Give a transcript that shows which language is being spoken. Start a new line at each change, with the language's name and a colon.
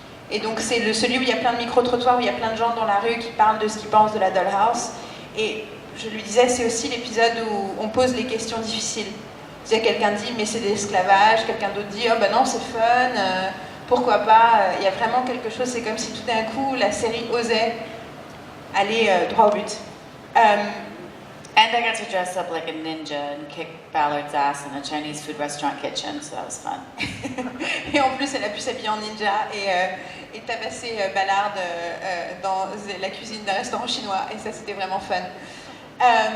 French: Et donc c'est celui où il y a plein de micro-trottoirs, où il y a plein de gens dans la rue qui parlent de ce qu'ils pensent de la Dollhouse. Et je lui disais, c'est aussi l'épisode où on pose les questions difficiles. Quelqu'un dit, mais c'est de l'esclavage, quelqu'un d'autre dit, oh ben non, c'est fun, pourquoi pas. Il y a vraiment quelque chose, c'est comme si tout d'un coup, la série osait aller droit au but.
English: And I got to dress up like a ninja and kick Ballard's ass in a Chinese food restaurant kitchen, so that was fun.
French: Et en plus, elle a pu s'habiller en ninja et tabasser Ballard dans la cuisine d'un restaurant chinois, et ça, c'était vraiment fun.